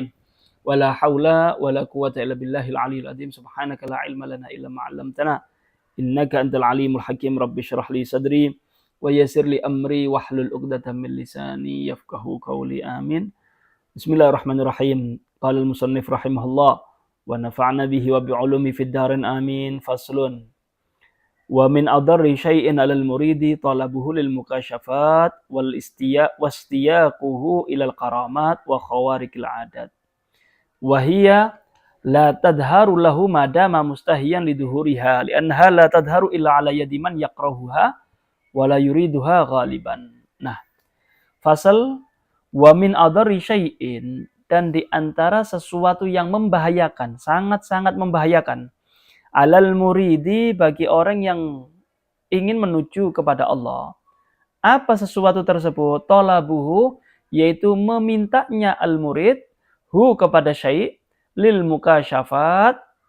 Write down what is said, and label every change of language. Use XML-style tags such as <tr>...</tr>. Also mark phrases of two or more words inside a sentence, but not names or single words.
<ar>ولا حول ولا قوة إلا بالله العلي العظيم. سبحانك لا علم لنا إلا ما علمتنا. إنك أنت العليم الحكيم. رب اشرح لي صدري ويسر لي أمري واحلل عقدة من لساني يفقهوا قولي. Amin. بسم الله الرحمن الرحيم. قال المصنف رحمه الله ونفعنا به وبعلومه في الدارين آمين. فصل. ومن أضر شيء على المريد طلبه للمكاشفات واشتياقه إلى الكرامات وخوارق العادات. وهي لا تظهر له ما دام مستحييا لظهورها لأنها لا تظهر إلا على يد من يكرهها ولا يريدها غالبا. Nah, فصل ومن أضر شيء,</ar> <id>dan di antara sesuatu yang membahayakan, sangat-sangat membahayakan,</id> <ar>على المريد,</ar> <id>bagi orang yang ingin menuju kepada Allah. Apa sesuatu tersebut? Talabuhu, yaitu memintanya al-murid, hu kepada syai',</id> <ar>للمكاشفات.</ar>